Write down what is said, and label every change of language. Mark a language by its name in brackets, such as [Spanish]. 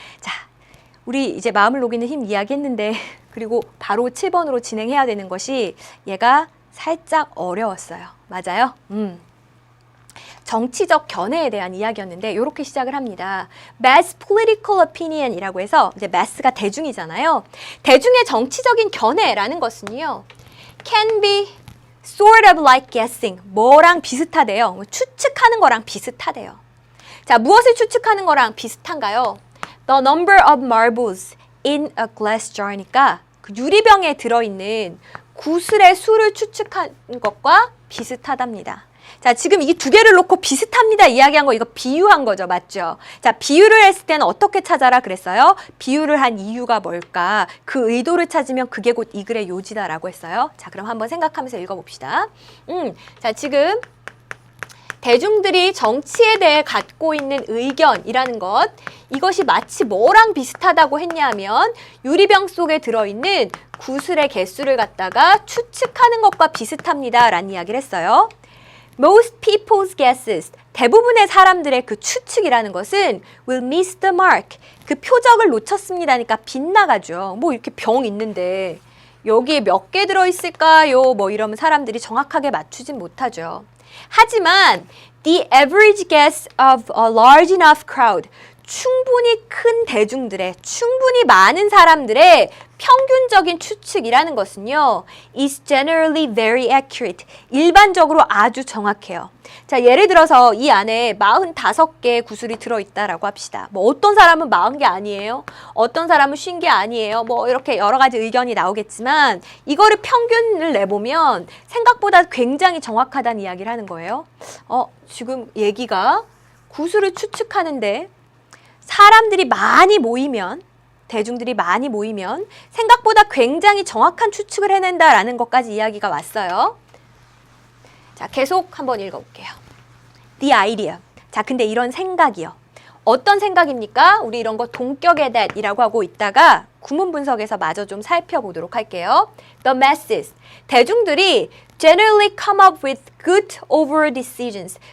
[Korean] 자, 우리 이제 마음을 녹이는 힘 이야기했는데 그리고 바로 7번으로 진행해야 되는 것이 얘가 살짝 어려웠어요. 맞아요? 정치적 견해에 대한 이야기였는데 이렇게 시작을 합니다. [English] Mass political opinion [Korean] 이라고 해서 이제 mass가 대중이잖아요. 대중의 정치적인 견해라는 것은요. [English] Can be sort of like guessing. [Korean] 뭐랑 비슷하대요. 추측하는 거랑 비슷하대요. 자, 무엇을 추측하는 거랑 비슷한가요? [English] The number of marbles in a glass jar [Korean] 니까 그 유리병에 들어있는 구슬의 수를 추측하는 것과 비슷하답니다. 자, 지금 이 두 개를 놓고 비슷합니다 이야기한 거 이거 비유한 거죠. 맞죠? 자, 비유를 했을 때는 어떻게 찾아라 그랬어요? 비유를 한 이유가 뭘까? 그 의도를 찾으면 그게 곧 이 글의 요지다라고 했어요. 자, 그럼 한번 생각하면서 읽어봅시다. 자, 지금 대중들이 정치에 대해 갖고 있는 의견이라는 것, 이것이 마치 뭐랑 비슷하다고 했냐면 유리병 속에 들어있는 구슬의 개수를 갖다가 추측하는 것과 비슷합니다 라는 이야기를 했어요. [English] Most people's guesses, [Korean] 대부분의 사람들의 그 추측이라는 것은 [English] will miss the mark, [Korean] 그 표적을 놓쳤습니다니까 빗나가죠. 뭐 이렇게 병 있는데 여기에 몇 개 들어있을까요? 뭐 이러면 사람들이 정확하게 맞추진 못하죠. 하지만 [English] the average guess of a large enough crowd, [Korean] 충분히 큰 대중들의, 충분히 많은 사람들의 평균적인 추측이라는 것은요, [English] is generally very accurate. [Korean] 일반적으로 아주 정확해요. 자, 예를 들어서 이 안에 45개 구슬이 들어있다라고 합시다. 뭐 어떤 사람은 40개 아니에요. 어떤 사람은 50개 아니에요. 뭐 이렇게 여러 가지 의견이 나오겠지만 이거를 평균을 내보면 생각보다 굉장히 정확하다는 이야기를 하는 거예요. 지금 얘기가 구슬을 추측하는데 사람들이 많이 모이면, 대중들이 많이 모이면 생각보다 굉장히 정확한 추측을 해낸다라는 것까지 이야기가 왔어요. 자, 계속 한번 읽어볼게요. [English] The idea. [Korean] 자, 근데 이런 생각이요. 어떤 생각입니까? 우리 이런 거 동격의 that이라고 하고 있다가 구문 분석에서 마저 좀 살펴보도록 할게요. [English] The masses. [Korean] 대중들이 [English] generally come up with good overall decisions.